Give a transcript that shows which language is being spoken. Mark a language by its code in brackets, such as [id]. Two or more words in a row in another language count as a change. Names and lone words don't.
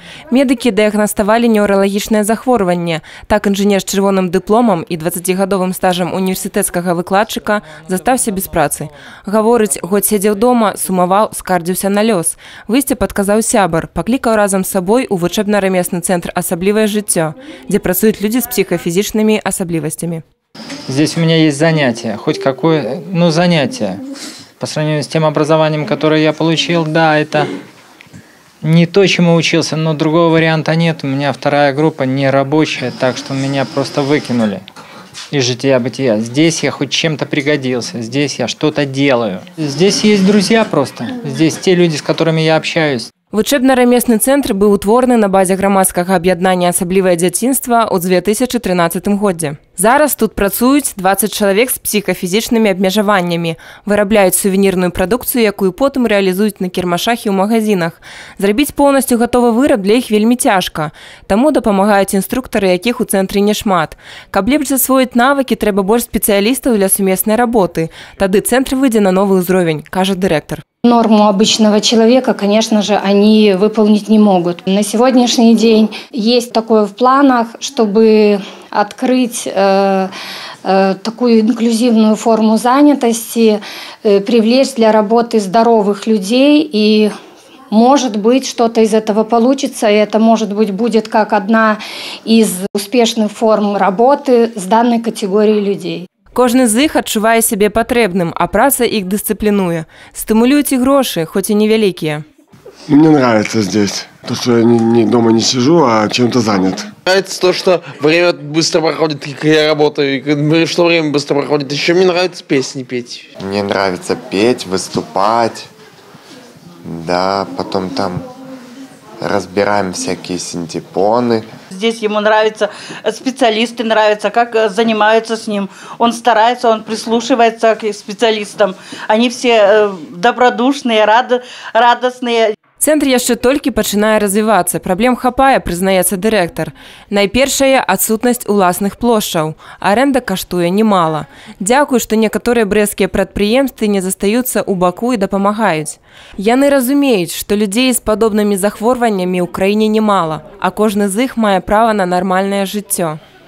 [be] Медыкі дыягнаставалі неўралагічнае захворванне. Так інжынер з чырвоным дыпломам і 20гадовым стажам універсітэцкага выкладчыка застаўся без працы. Гаворыць, год сядзеў дома, сумаваў, скардзіўся на лёс. Выйсце падказаў сябар, паклікаў разам з сабой у вучэбна-рамесны центр «Особливое жыццё», [ru] где працуют люди с психофизическими особливостями. Здесь у меня есть занятие, хоть какое, занятие. По сравнению с тем образованием, которое я получил, да, это не то, чему учился, но другого варианта нет. У меня вторая группа не рабочая, так что меня просто выкинули из жития-бытия. Здесь я хоть чем-то пригодился, здесь я что-то делаю. Здесь есть друзья просто, здесь те люди, с которыми я общаюсь. [be] Вучэбна-рамесны цэнтр быў утвораны на базе грамадскага аб'яднання «Асаблівае дзяцінства» ў 2013 годзе. Зараз тут працуюць 20 чалавек з псіхафізічнымі абмежаваннямі, вырабляюць сувенірную прадукцыю, якую потым рэалізуюць на кірмашах і ў магазинах. Зрабіць поўнасцю гатовы выраб для іх вельмі цяжка, таму дапамагаюць інструктары, якіх у цэнтры няшмат. Каб лепш засвоіць навыкі, трэба больш спецыялістаў для сумеснай работы. Тады цэнтр выйдзе на новы ўзровень, кажа дырэктар. [ru] Норму обычного человека, конечно же, они выполнить не могут. На сегодняшний день есть такое в планах, чтобы открыть такую инклюзивную форму занятости, привлечь для работы здоровых людей, и может быть что-то из этого получится, и это может быть будет как одна из успешных форм работы с данной категорией людей. [be] Кожны з іх адчувае сябе патрэбным, а праца іх дысцыплінуе. Стымулююць і грошы, хоць і невялікія. [ru] Мне нравится здесь. То, что я дома не сижу, а чем-то занят. Нравится то, что время быстро проходит, как я работаю, и что время быстро проходит. Еще мне нравится песни петь. Мне нравится петь, выступать. Да, потом там разбираем всякие синтепоны. Здесь ему нравятся специалисты, нравится, как занимаются с ним. Он старается, он прислушивается к специалистам. Они все добродушные, радостные. [be] Цэнтр яшчэ толькі пачынае развівацца. Праблем хапае, прызнаецца дырэктар. Найпершая – адсутнасць уласных плошчаў. Арэнда каштуе немала. Дзякую, што некаторыя брэсцкія прадпрыемствы не застаюцца ў баку і дапамагаюць. Яны разумеюць, што людзей з падобнымі захворваннямі ў краіне немала, а кожны з іх мае права на нармальнае жыццё.